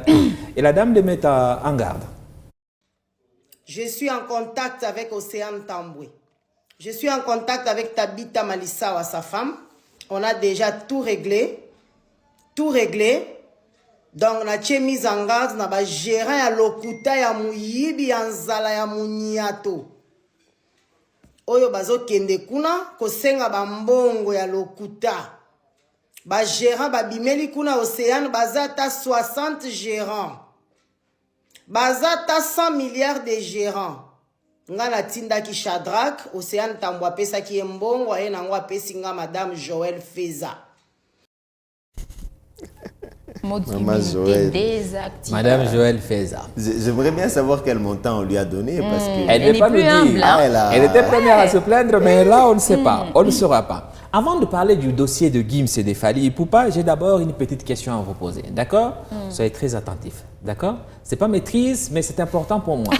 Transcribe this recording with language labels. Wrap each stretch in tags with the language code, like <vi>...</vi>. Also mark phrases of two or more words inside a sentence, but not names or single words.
<fr>Et la dame les met en garde. Je suis en contact avec Océan Tambwe. Je suis en contact avec Tabita Malisawa, sa femme. On a déjà tout réglé. Tout réglé. Donc, on a mis en garde, on a géré</fr> <ln>ya lokuta ya muyibi ya nzala ya munyato. Oyo bazo kende kuna, kosenga bambongo ya lokuta. Ba gérant, ba bimeli kuna Océan, bazata 60 gérants.</ln> <fr>Bazata 100 milliards de gérants.</fr> <ln>Ngana tinda ki Shadrach, Océan Tambwe pesa ki mbongo, aye nangwa pesi nga Madame Joël Feza. Madame Joël Feza.</ln> <fr>J'aimerais bien savoir quel montant on lui a donné parce que elle ne veut pas nous dire. Elle était première à se plaindre, mais là on ne sait pas, on ne saura pas. Avant de parler du dossier de Gims et de Fally Ipupa, j'ai d'abord une petite question à vous poser, d'accord? Soyez très attentifs, d'accord? C'est pas maîtrise, mais c'est important pour moi.</fr>